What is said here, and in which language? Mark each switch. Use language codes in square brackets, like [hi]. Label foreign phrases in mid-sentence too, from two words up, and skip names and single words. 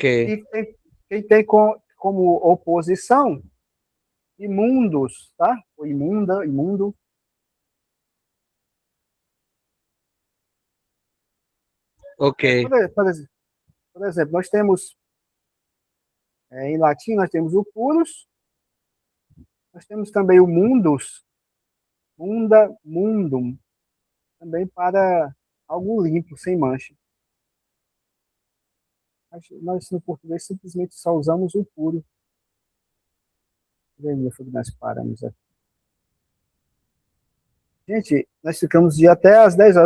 [pt] E quem tem como oposição imundos, tá? O imunda, imundo. ok, Por exemplo, nós temos, em latim, nós temos o puros, nós temos também o [la] mundus, munda, mundum, [pt] também para algo limpo, sem mancha. Nós, no português, simplesmente só usamos o puro. Foi que nós paramos aqui. Gente, nós ficamos de até às 10 horas.